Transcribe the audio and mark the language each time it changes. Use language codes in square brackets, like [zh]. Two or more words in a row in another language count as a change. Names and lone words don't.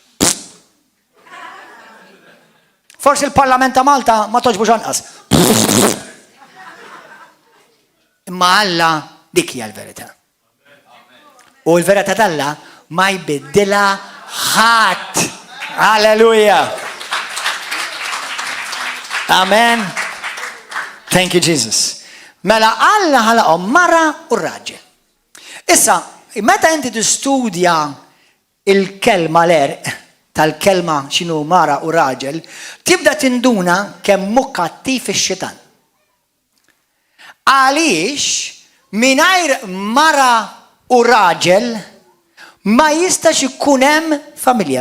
[mt] Forsi il-Parlament ta' Malta ma toġbux anqas. Imma Alla dik hija l-verità. U l-verità tal-Alla ma jbiddilha ħadd. Alleluja. Amen. [en] Thank you, Jesus. [mt] Mela Alla ħalaqhom mara u raġel. Issa, meta inti tistudja il-kelma l-erq, tal-kelma x'inhu mara u raġel, tibda tinduna kemm hu kattiv ix-xitan. Għaliex mingħajr mara u raġel ma jistax ikun hemm familja.